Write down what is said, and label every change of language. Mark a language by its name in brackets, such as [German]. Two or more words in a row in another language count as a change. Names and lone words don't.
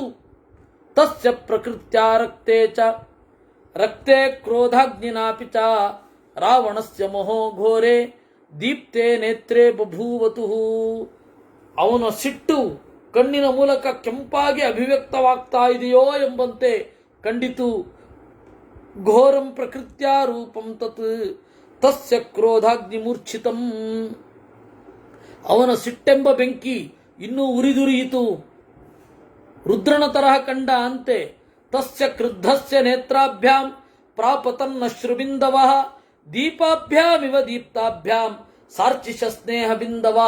[Sanskrit] ತಸ್ಯ ಪ್ರಕೃತ್ಯ ರಕ್ತೆ ಕ್ರೋಧಾಗ್ನಿನಾಪಿ ಚ ರಾವಣಸ್ಯ ಮಹೋ ಘೋರೆ ದೀಪ್ತೆ ನೇತ್ರೇ ಬಭೂವತು. [Kannada] ಅವನ ಸಿಟ್ಟು ಕಣ್ಣಿನ ಮೂಲಕ ಕೆಂಪಾಗಿ ಅಭಿವ್ಯಕ್ತವಾಗ್ತಾ ಇದೆಯೋ ಎಂಬಂತೆ ಕಂಡಿತು. [Sanskrit] ಘೋರಂ ಪ್ರಕೃತ್ಯ ರೂಪಂ ತತ್ ತಸ್ಯ ಕ್ರೋಧಾಗ್ನಿ ಮೂರ್ಛಿತಂ. [Kannada] ಅವನ ಸಿಟ್ಟೆಂಬ ಬೆಂಕಿ ಇನ್ನೂ ಉರಿದುರಿಯಿತು, ರುದ್ರನ ತರಹ ಕಂಡ ಅಂತೆ. [Sanskrit] ತಸ್ಯ ಕ್ರುದ್ಧಸ್ಯ ನೇತ್ರಾಭ್ಯಾಂ ಪ್ರಾಪತನ್ನಶ್ರುಬಿಂದವಃ ದೀಪಾಭ್ಯಾಮಿವ ದೀಪ್ತಾಭ್ಯಾಂ ಸಾರ್ಚಿಷ ಸ್ನೇಹ ಬಿಂದವಃ.